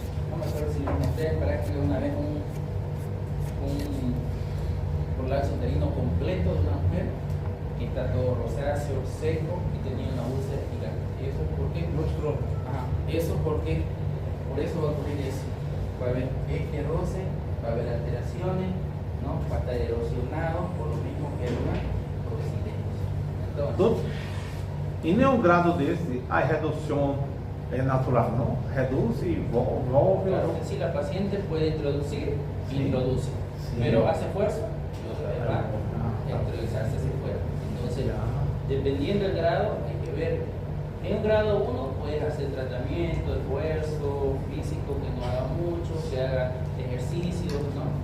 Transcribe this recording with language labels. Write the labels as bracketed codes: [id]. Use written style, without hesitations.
[es] No me acuerdo si les mostré para que una vez un prolapso uterino completo de una mujer que está todo rosáceo, seco y tenía una úlcera gigante. ¿Eso por qué? Eso porque por eso va a ocurrir eso. Va a haber roce, va a haber alteraciones, ¿no? Va a estar erosionado por lo mismo que una prosidencia. Entonces, [pt] em nenhum grado desse a redução é natural, não? Reduz e volve. [es] Claro que sí, la paciente puede introducir, Sí. introduce, Sí. pero hace esfuerzo y otra vez va a introducirse ese esfuerzo. Entonces, dependiendo del grado, hay que ver. En un grado 1 puedes hacer tratamiento, esfuerzo físico, que no haga mucho, que haga ejercicios, ¿no?